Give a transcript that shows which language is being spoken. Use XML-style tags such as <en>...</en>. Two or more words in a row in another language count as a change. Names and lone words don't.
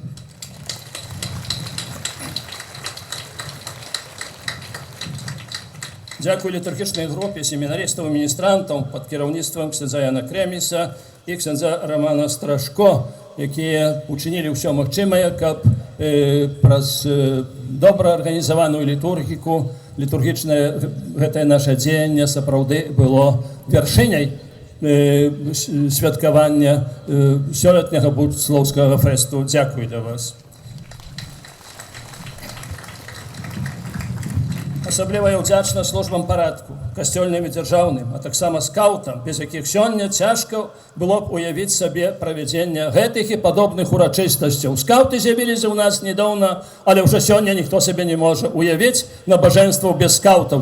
<uk>Дякую літургічній групі семінаристів і міністрантів під керівництвом ксенза Яна Креміса і ксенза Романа Страшко, які учинили все можливе, щоб праз добре організовану літургіку, літургічне це наше діяння справді було вершиною святкування сьогоднішнього Буцлавського фесту. Дякую для вас.</uk> <be>Асаблівая ўдзячнасць службам парадку, касцёльным і дзяржаўным, а таксама скаутам, без якіх сёння цяжка было б уявіць сабе правядзення гэтых і падобных урачыстасцяў. Скауты з'явіліся ў нас недаўна, але ўжо сёння ніхто сабе не можа уявіць набажэнстваў без скаутаў.</be>